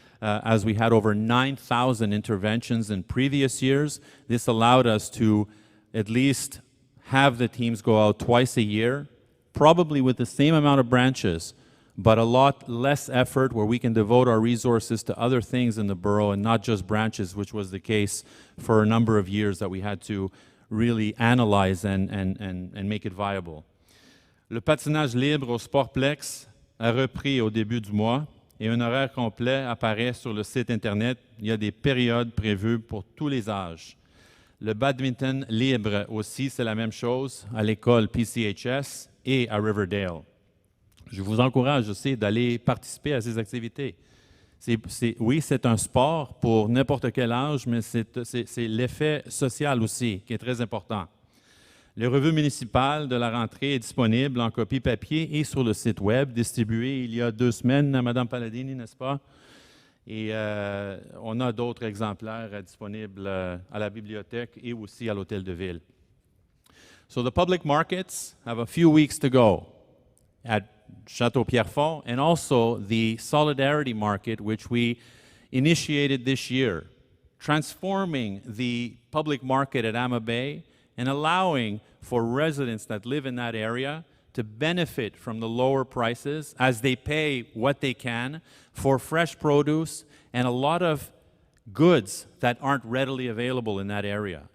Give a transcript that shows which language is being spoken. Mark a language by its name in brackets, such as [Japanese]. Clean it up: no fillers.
[English] As we had over 9,000 interventions in previous years, this allowed us to at least have the teams go out twice a year, probably with the same amount of branches, but a lot less effort where we can devote our resources to other things in the borough and not just branches, which was the case for a number of years that we had to really analyze and make it viable. [French] Le patinage libre au Sportplex a repris au début du mois et un horaire complet apparaît sur le site Internet. Il y a des périodes prévues pour tous les âges. Le badminton libre aussi, c'est la même chose à l'école PCHS et à Riverdale. Je vous encourage aussi d'aller participer à ces activités. Oui, c'est un sport pour n'importe quel âge, mais c'est l'effet social aussi qui est très important. Le revue municipal de la rentrée est disponible en copie papier et sur le site web, distribué il y a 2 semaines à Mme Palladini, n'est-ce pas? Et on a d'autres exemplaires disponibles à la bibliothèque et aussi à l'hôtel de ville. [English] So the public markets have a few weeks to go at Château-Pierrefonds, and also the Solidarity Market, which we initiated this year, transforming the public market at Amma Bay and allowing for residents that live in that area to benefit from the lower prices as they pay what they can for fresh produce and a lot of goods that aren't readily available in that area.